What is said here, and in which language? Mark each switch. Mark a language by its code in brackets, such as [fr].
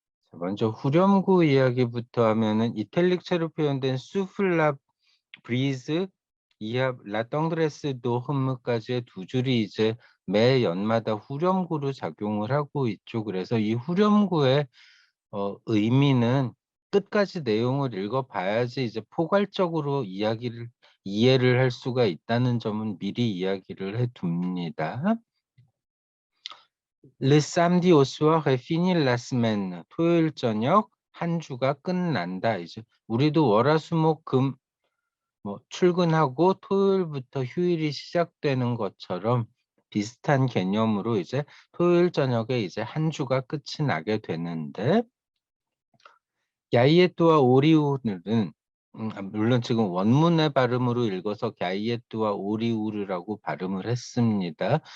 [ko] 자, 먼저 후렴구 이야기부터 하면은 이탈릭체로 표현된 수플라 브리즈 이하 라덩드레스 도흠까지의 두 줄이 이제 매 연마다 후렴구로 작용을 하고 있죠. 그래서 이 후렴구의 의미는 끝까지 내용을 읽어봐야지 이제 포괄적으로 이해를 할 수가 있다는 점은 미리 이야기를 해둡니다. [fr] Le samedi au soir est fini la semaine. [ko] 토요일 저녁 한 주가 끝난다. 이제 우리도 월화수목금 뭐 출근하고 토요일부터 휴일이 시작되는 것처럼 비슷한 개념으로 이제 토요일 저녁에 이제 한 주가 끝이 나게 되는데 야이에뚜와 오리우르는 물론 지금 원문의 발음으로 읽어서 갸이에뚜와 오리우르라고 발음을 했습니다.